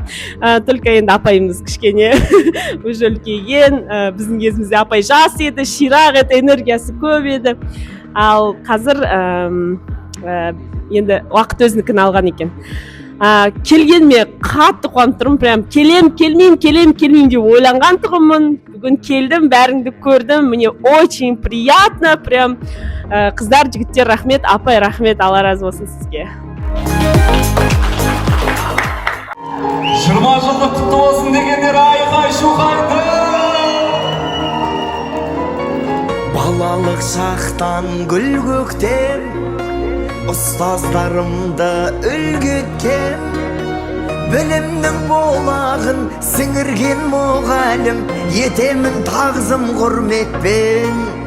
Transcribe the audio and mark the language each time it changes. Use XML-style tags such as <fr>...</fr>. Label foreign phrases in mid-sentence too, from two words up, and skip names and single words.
<kk>Только енді апайымыз кішкене уже үлкейген, біздің кезімізде апай жас еді, ширақ еді, энергиясы көп еді. Ал қазір енді уақыт өзінікін алған екен. Келгеніме қатты қуанып тұрмын, прям келмеймін деп ойланған тұғымын. Бүгін келдім, бәріңді көрдім,</kk> <ru>мне очень приятно,</ru> <kk>прям қыздар, жігіттер рахмет, апай рахмет, Алла разы болсын сізге. 20 жылдық құтты болсын дегендер айқай шуқайды. Балалық шақтан гүл көктем, ұстаздарымды үлгі еткен, білімнің болағын сіңірген мұғалім, етемін тағзым құрметпен.</kk>